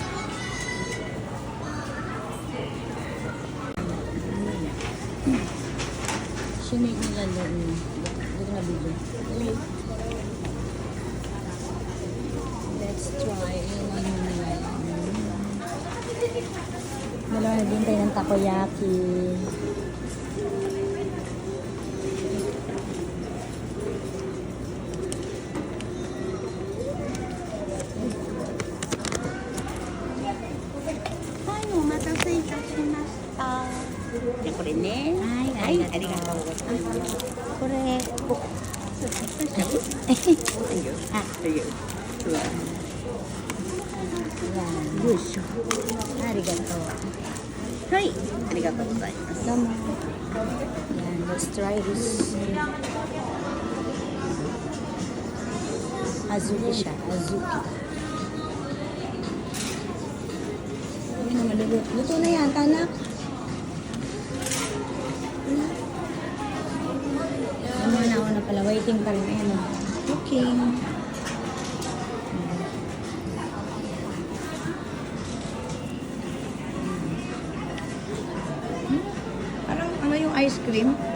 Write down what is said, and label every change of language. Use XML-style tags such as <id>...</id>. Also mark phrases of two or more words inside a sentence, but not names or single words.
<tl>Sinig nila doon. Doon na bibig.</tl> <en>Let's try</en> <tl>yung ano nila. Dalawa na din tayo ng takoyaki.</tl> <ja>はい、お待たせいたしました。で、これね。はい、ありがとうございます。これ、どうしたの？はいよ。という。うわ。よいしょ。ありがとう。はい、ありがとうございます。どうも。Yan,</ja> <en>let's try this. Azuki siya, azuki.</en> <tl>Ayun na, maluluto. Luto na yan, tanak. Ano na ako na pala, waiting pa rin. Ayan o. Cooking. Parang ano yung ice cream?</tl>